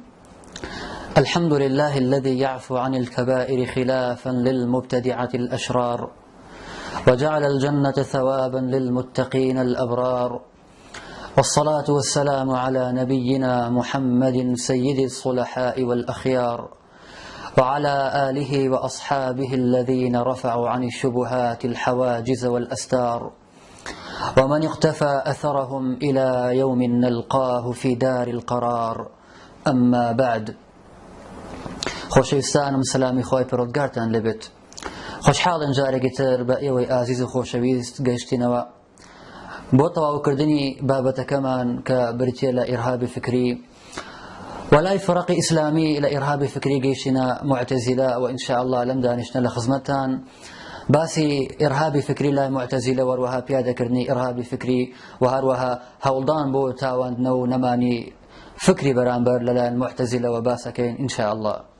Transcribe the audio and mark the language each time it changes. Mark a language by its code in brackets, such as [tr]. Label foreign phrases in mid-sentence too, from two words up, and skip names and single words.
[ar] الحمد لله الذي يعفو عن الكبائر خلافا للمبتدعة الأشرار، وجعل الجنة ثوابا للمتقين الأبرار، والصلاة والسلام على نبينا محمد سيد الصلحاء والأخيار، وعلى آله وأصحابه الذين رفعوا عن الشبهات الحواجز والأستار، ومن اقتفى أثرهم إلى يوم نلقاه في دار القرار. أما بعد، [ckb] خۆشەویستانم سلامی خۆی پەروەردگارتان لەبێت. خۆشحاڵم جارێکی تر بە ئێوەی ئازیز و خۆشەویست گەیشتینەوە بۆ تەواوکردنی بابەتەکەمان کە بریتیە لە ئیرهابی فکری، وەلای فڕەقی ئیسلامی لە ئیرهابی فکری گەیشتینە معتەزیلە، و [ar] ئینشاء الله [ckb] لەم دانیشتنە لە خزمەتتان باسی ئیرهابی فکری لای معتەزیلە وەروەها پیادەکردنی ئیرهابی فکری و هەروەها هەوڵدان بۆ تاواندنە و نەمانی فکری بەرامبەر لەلایەن معتەزیلەوە باسەکەین [ar] ئینشاء الله.